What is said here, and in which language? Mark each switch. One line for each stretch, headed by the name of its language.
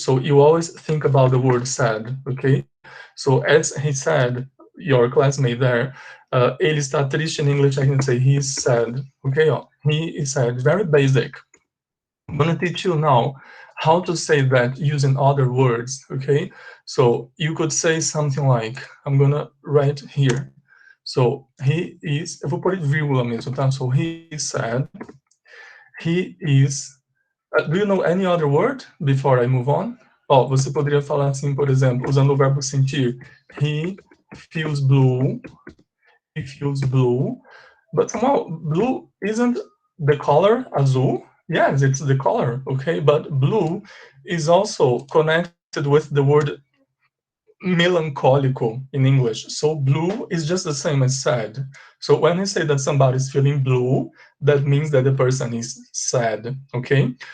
English: So you always think about the word sad, okay? So as he said, your classmate there,
Portuguese: ele está triste
English: in English, I can say he's sad, okay? He is sad, very basic. I'm gonna teach you now how to say that using other words, okay? So you could say something like, I'm gonna write here. So he is,
Portuguese: eu vou pôr vírgula mesmo, tá?
English: So he is sad. He is, do you know any other word before I move on?
Portuguese: Você poderia falar assim, por exemplo, usando o verbo sentir.
English: He feels blue. He feels blue. But somehow, blue isn't the color azul. Yes, it's the color, okay? But blue is also connected with the word melancólico in English. So blue is just the same as sad. So when you say that somebody is feeling blue, that means that the person is sad, okay?